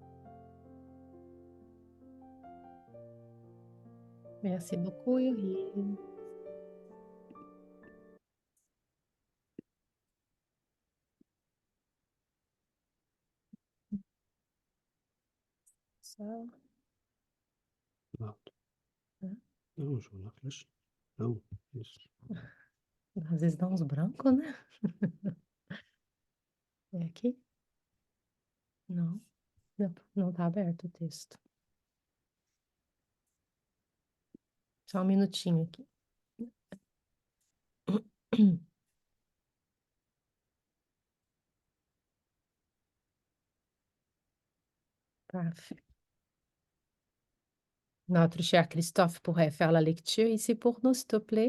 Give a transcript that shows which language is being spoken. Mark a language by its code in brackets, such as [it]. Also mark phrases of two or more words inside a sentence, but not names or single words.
[fr] Merci beaucoup, Yohine. Ça. [de] Warte. [pt] Hã? Não, Joana, flash. Não, isso. Às vezes dá uns brancos, né? É aqui? Não, não tá aberto o texto. Só um minutinho aqui. [fr] Parfait. Notre cher Christophe pourrait faire la lecture ici pour nous, s'il te plaît.